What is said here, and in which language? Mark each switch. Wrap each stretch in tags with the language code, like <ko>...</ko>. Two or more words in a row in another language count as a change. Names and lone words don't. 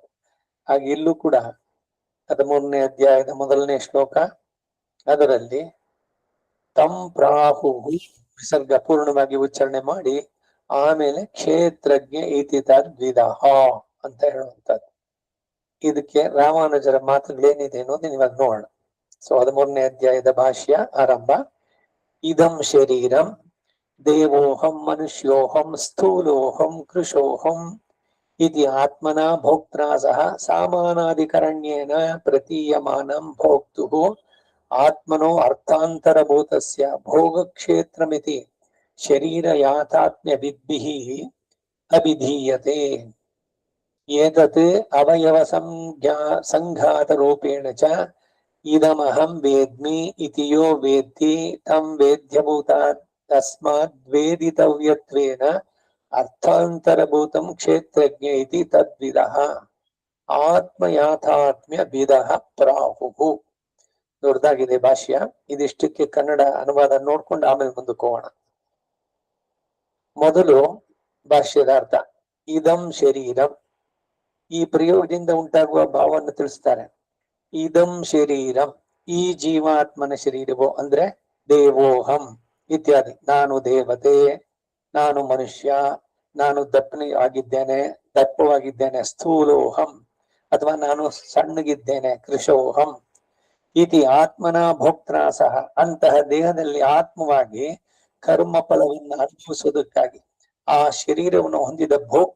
<kn>ಹಾಗೆ ಇಲ್ಲೂ ಕೂಡ 13ನೇ ಅಧ್ಯಾಯದ ಮೊದಲನೇ ಶ್ಲೋಕ, ಅದರಲ್ಲಿ</kn> <sa>ತಂ ಪ್ರಾಹು</sa> <kn>ವಿಸರ್ಗ ಪೂರ್ಣವಾಗಿ ಉಚ್ಚಾರಣೆ ಮಾಡಿ ಆಮೇಲೆ</kn> <sa>ಕ್ಷೇತ್ರಜ್ಞ ಇತಿ ತದ್ವಿದಃ</sa> <kn>ಅಂತ ಹೇಳುವಂತದ್ದು. ಇದಕ್ಕೆ ರಾಮಾನುಜರ ಮಾತುಗಳೇನಿದೆ ಅನ್ನೋದು ಇವಾಗ ನೋಡೋಣ. ಸೊ 13ನೇ ಅಧ್ಯಾಯದ ಭಾಷ್ಯ ಆರಂಭ.</kn> <sa>ಇದಂ ಶರೀರಂ ದೇವೋಹಂ ಮನುಷ್ಯೋಹಂ ಸ್ಥೂಲೋಹಂ ಕೃಶೋಹಂ ಇತಿ ಆತ್ಮನಾ ಭೋಕ್ತ್ರಾ ಸಹ ಸಾಮಾನಾಧಿಕರಣ್ಯೇನ ಪ್ರತೀಯಮಾನಂ ಭೋಕ್ತುಃ ಆತ್ಮನೋ ಅರ್ಥಾಂತರಭೂತಸ್ಯ ಭೋಗಕ್ಷೇತ್ರಮಿತಿ ಶರೀರ ಯಾಥಾತ್ಮ್ಯ ವಿದ್ಭಿಃ ಅಭಿಧೀಯತೆ. ಏತತ್ ಅವಯವ ಸಂಘಾತ ರೂಪೇಣ ಚ ಇದಮಹಂ ವೇದ್ಮಿ ಇತಿ ಯೋ ವೇತ್ತಿ ತಂ ವೇದ್ಯಭೂತಾತ್ ತಸ್ಮಾದ್ ವೇದಿತವ್ಯತ್ವೇನ ಅರ್ಥಾಂತರಭೂತಂ ಕ್ಷೇತ್ರಜ್ಞ ಇತಿ ತದ್ವಿದಃ ಆತ್ಮಯಾಥಾತ್ಮ್ಯ ವಿದಃ ಪ್ರಾಹುಃ.</sa> <kn>ದೊಡ್ಡದಾಗಿದೆ ಭಾಷ್ಯ. ಇದಿಷ್ಟಕ್ಕೆ ಕನ್ನಡ ಅನುವಾದ ನೋಡ್ಕೊಂಡು ಆಮೇಲೆ ಮುಂದಕ್ಕೆ ಹೋಗೋಣ. ಮೊದಲು ಭಾಷ್ಯದ ಅರ್ಥ.</kn> <sa>ಇದಂ ಶರೀರಂ,</sa> <kn>ಈ ಪ್ರಯೋಗದಿಂದ ಉಂಟಾಗುವ ಭಾವವನ್ನು ತಿಳಿಸ್ತಾರೆ.</kn> <sa>ಇದಂ ಶರೀರಂ,</sa> <kn>ಈ ಜೀವಾತ್ಮನ ಶರೀರವೋ ಅಂದ್ರೆ</kn> <sa>ದೇವೋಹಂ ಇತ್ಯಾದಿ.</sa> <kn>ನಾನು ದೇವತೆ, ನಾನು ಮನುಷ್ಯ, ನಾನು ದಪ್ಪವಾಗಿದ್ದೇನೆ ಸ್ಥೂಲೋಹಂ, ಅಥವಾ ನಾನು ಸಣ್ಣಗಿದ್ದೇನೆ ಕೃಶೋಹಂ.</kn> <sa>ಇತಿ ಆತ್ಮನ ಭೋಕ್ತ್ರಾ ಸಹ,</sa> <kn>ಅಂತಹ ದೇಹದಲ್ಲಿ ಆತ್ಮವಾಗಿ ಕರ್ಮ ಫಲವನ್ನು ಅನುಭವಿಸುವುದಕ್ಕಾಗಿ ಆ ಶರೀರವನ್ನು ಹೊಂದಿದ ಭೋಕ್ತ</kn>